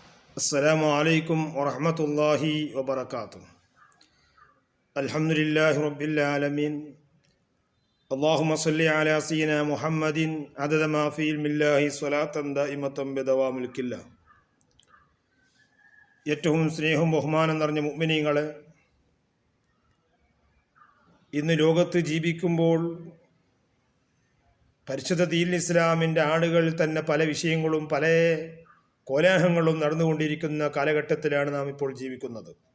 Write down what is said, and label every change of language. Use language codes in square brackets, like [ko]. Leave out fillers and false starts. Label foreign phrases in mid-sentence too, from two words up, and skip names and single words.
[ar] السلام عليكم ورحمة الله وبركاته. الحمد لله رب العالمين. اللهم صل على سيدنا محمد عدد ما في علم الله صلاة دائمة بدوام الكلة. [ml] ഏറ്റവും സ്നേഹവും ബഹുമാനം നിറഞ്ഞ മുഅ്മിനീങ്ങളെ, ഇന്ന് ലോകത്ത് ജീവിക്കുമ്പോൾ പരിശുദ്ധ ദീനുൽ ഇസ്ലാമിൻ്റെ ആളുകൾ തന്നെ പല വിഷയങ്ങളും പല കോലാഹലങ്ങളും നടന്നുകൊണ്ടിരിക്കുന്ന കാലഘട്ടത്തിലാണ് നാം ഇപ്പോൾ ജീവിക്കുന്നത്.